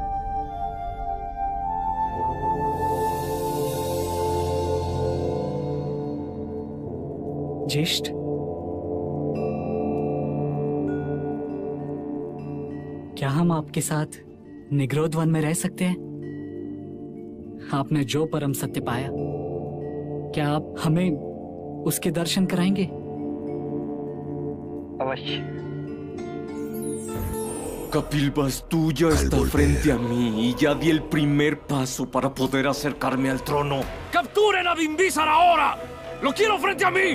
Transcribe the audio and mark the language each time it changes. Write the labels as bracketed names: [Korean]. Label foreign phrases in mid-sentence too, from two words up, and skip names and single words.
[Hindi] ज्येष्ठ, क्या हम आपके साथ निगरोध वन में रह सकते हैं? आपने जो परम सत्य पाया, क्या आप हमें उसके दर्शन कराएंगे? [Spanish] Capilbas, tú ya estás frente a mí y ya di el primer paso para poder acercarme al trono. capturen a Bimbísar ahora. Lo quiero frente a mí.